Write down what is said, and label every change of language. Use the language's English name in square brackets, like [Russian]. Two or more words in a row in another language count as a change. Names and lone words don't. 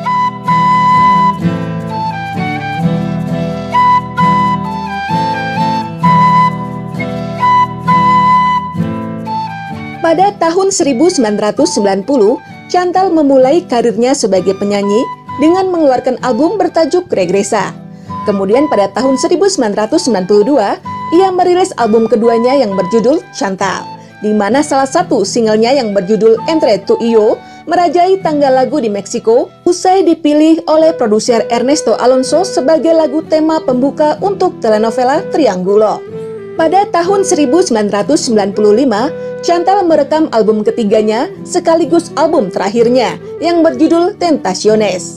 [Indonesian] Pada tahun 1990, Chantal memulai karirnya sebagai penyanyi dengan mengeluarkan album bertajuk Regresa. Kemudian pada tahun 1992, ia merilis album keduanya yang berjudul Chantal, di mana salah satu singlenya yang berjudul Entre tú y yo merajai tangga lagu di Meksiko usai dipilih oleh produser Ernesto Alonso sebagai lagu tema pembuka untuk telenovela Triangulo. Pada tahun 1995, Chantal merekam album ketiganya sekaligus album terakhirnya yang berjudul Tentaciones.